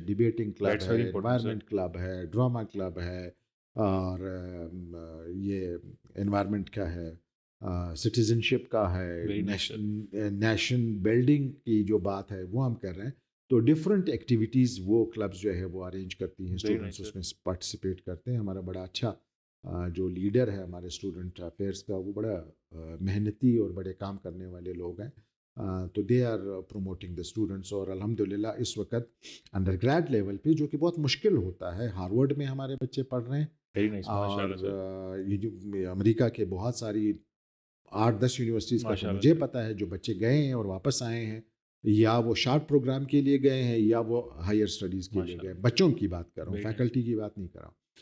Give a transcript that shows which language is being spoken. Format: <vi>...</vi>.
<ur>Debating club ہے، environment club ہے، drama club ہے اور یہ انوائرمنٹ کا ہے، سٹیزنشپ کا ہے، نیشن بلڈنگ کی جو بات ہے وہ ہم کر رہے ہیں. تو ڈفرینٹ ایکٹیویٹیز وہ کلبز جو ہے وہ ارینج کرتی ہیں، اسٹوڈنٹس اس میں پارٹیسپیٹ کرتے ہیں. ہمارا بڑا اچھا جو لیڈر ہے ہمارے اسٹوڈنٹ افیئرس کا وہ بڑا محنتی اور بڑے کام کرنے والے لوگ ہیں.</ur> <en>تو they are promoting the students.</en> <ur>اور الحمدللہ اس وقت انڈر گریڈ لیول پہ جو کہ بہت مشکل ہوتا ہے، ہارورڈ میں ہمارے بچے پڑھ رہے ہیں اور امریکہ کے بہت ساری 8-10 یونیورسٹیز کا مجھے پتا ہے جو بچے گئے ہیں اور واپس آئے ہیں، یا وہ شارٹ پروگرام کے لیے گئے ہیں یا وہ ہائر اسٹڈیز کے لیے گئے. بچوں کی بات کر رہا ہوں، فیکلٹی کی بات نہیں کر رہا ہوں.</ur>